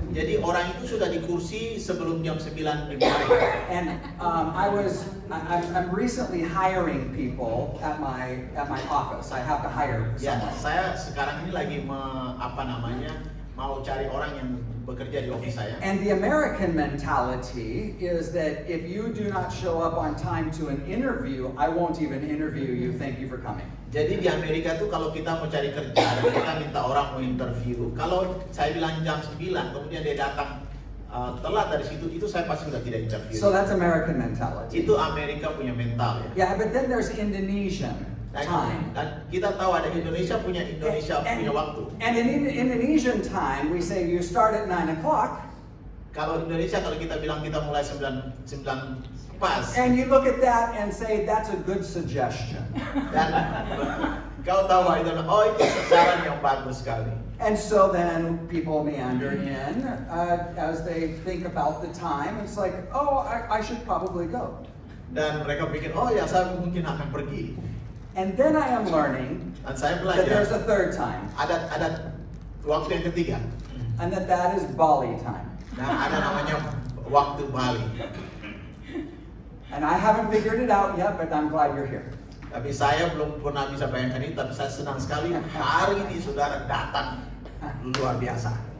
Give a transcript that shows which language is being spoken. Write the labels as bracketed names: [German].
[Indonesian] Jadi orang itu sudah di kursi sebelum jam 9 dini hari. [English] And I'm recently hiring people at my office. I have to hire [Indonesian] Ya, [English] someone. [Indonesian] saya sekarang ini lagi mau cari orang yang bekerja di office saya. [English] And the American mentality is that if you do not show up on time to an interview, I won't even interview you. Thank you for coming. [Indonesian] Jadi di Amerika tuh kalau kita mau cari kerja, kita minta orang mau interview. Kalau saya bilang jam 9, kemudian dia datang telat dari situ, itu saya pasti sudah tidak interview. [English] So that's American mentality. [Indonesian] Itu Amerika punya mental ya. [English] Yeah, but then there's Indonesian time. [Indonesian] Dan kita tahu ada Indonesia punya waktu. [English] And in Indonesian time, we say you start at 9 o'clock. [Indonesian] Kalau Indonesia, kalau kita bilang kita mulai 9 pas. [English] And you look at that and say that's a good suggestion. [Indonesian] Dan kau tahu itu, itu saran yang bagus sekali. [English] And so then people meander in as they think about the time. It's like, oh, I should probably go. [Indonesian] Dan mereka pikir, ya saya mungkin akan pergi. [English] And then I am learning [Indonesian] Dan saya [English] that there's [Indonesian] belajar [English] a third time, [Indonesian] ada waktu yang ketiga. [English] and that is Bali time. [Indonesian] Nah, ada namanya waktu Bali. [English] And I haven't figured it out yet, but I'm glad you're here. [Indonesian] Tapi saya belum pernah bisa bayangkan ini, tapi saya senang sekali hari ini saudara datang luar biasa.